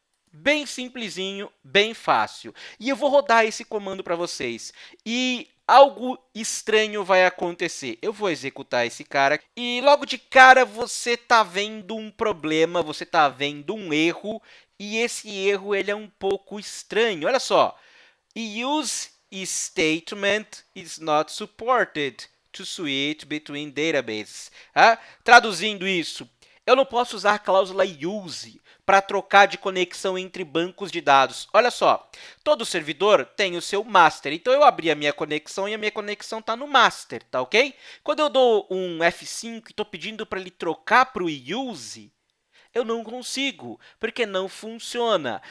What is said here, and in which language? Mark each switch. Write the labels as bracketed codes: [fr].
[pt] Bem simplesinho, bem fácil. E eu vou rodar esse comando para vocês. E algo estranho vai acontecer. Eu vou executar esse cara e logo de cara você está vendo um problema, você está vendo um erro. E esse erro ele é um pouco estranho. Olha só. [en] Use statement is not supported to switch between databases. [pt] Traduzindo isso, eu não posso usar a cláusula use para trocar de conexão entre bancos de dados. Olha só, todo servidor tem o seu master. Então, eu abri a minha conexão e a minha conexão está no master, tá ok? Quando eu dou um F5 e estou pedindo para ele trocar para o use, eu não consigo, porque não funciona.